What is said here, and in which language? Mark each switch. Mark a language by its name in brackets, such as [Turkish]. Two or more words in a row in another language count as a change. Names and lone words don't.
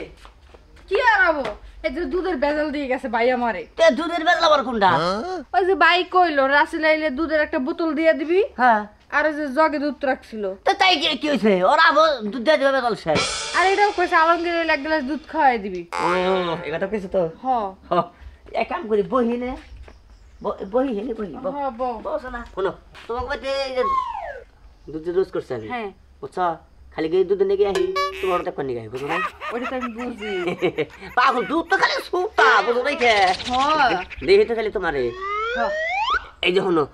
[Bangla] কি আর হবো এই যে দুধের বেজাল দিয়ে গেছে ভাই আমারে। তে দুধের বেলা আবার কোনটা ওই যে ভাই কইলো রাসেল আইলে দুধের একটা বোতল দিয়ে দিবি হ্যাঁ আর ওই যে জগে দুধ রাখছিল। তো তাই কি হইছে ওরা আবার দুধ দিয়ে দিবে বেলা শেষ আর এটাও কইছে আলমগীরের এক গ্লাস দুধ খাওয়াই দিবি। ও এটা কিছু তো হ এক কাম করি বহি নে বহি হেনে বহি হ বউ। বস না শোনো তোমাকে বাড়িতে দুধ রোজ করছে আমি হ্যাঁ বুঝছো খালি গিয়ে দুধ নিয়ে আহি তোমার দেখো নিয়ে আহি বুঝো না ওটা তো আমি বুঝি। পাগল দুধ তো খালি সুপা বুঝো নাই কে হ্যাঁ দেখি তো খালি তোমারে হ্যাঁ এই যে হনো